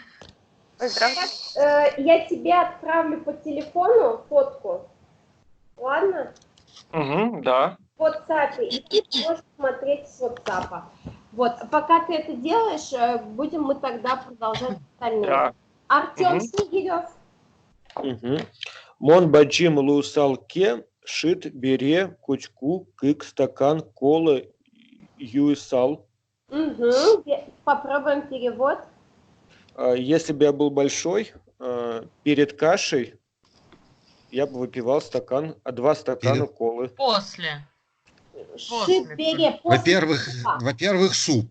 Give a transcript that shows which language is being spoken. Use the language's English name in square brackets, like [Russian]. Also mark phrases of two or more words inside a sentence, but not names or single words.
[Russian] Я тебе отправлю по телефону фотку. Ладно? Угу, да. В WhatsApp. И ты можешь смотреть с WhatsApp. Вот, пока ты это делаешь, будем мы тогда продолжать остальные. Да. Артем Мгм. Снегирев. [Udmurt] Мон баджим лусалке, шит бере, кучку, кык, [Russian] стакан, колы, [Udmurt] юисал. [Russian] Угу. Попробуем перевод. Если бы я был большой, перед кашей я бы выпивал два стакана колы. После. [Udmurt] Шит бере. [Russian] Во-первых, суп.